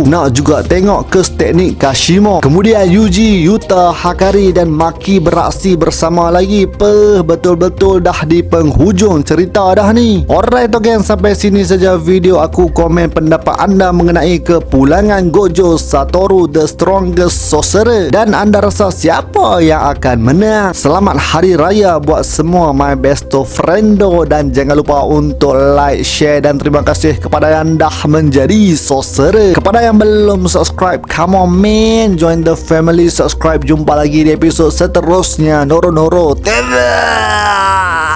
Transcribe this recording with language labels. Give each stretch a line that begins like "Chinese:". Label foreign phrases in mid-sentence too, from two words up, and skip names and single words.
Malay: Nak juga tengok kes teknik Kashimo. Kemudian Yuji, Yuta, Hakari dan Maki beraksi bersama lagi. Betul-betul dah di penghujung cerita dah ni.
English: Alright okay,
Malay: sampai sini saja video aku. Komen pendapat anda mengenai kepulangan Gojo Satoru
English: the strongest sorcerer
Malay: dan anda rasa siapa yang akan menang. Selamat Hari Raya buat semua
English: my besto friendo
Malay: dan jangan lupa untuk
English: like, share
Malay: dan terima kasih kepada yang dah menjadi sorcerer. Kepada yang belum
English: subscribe, come on man, join the family, subscribe.
Malay: Jumpa lagi di episod seterusnya. Noro TV.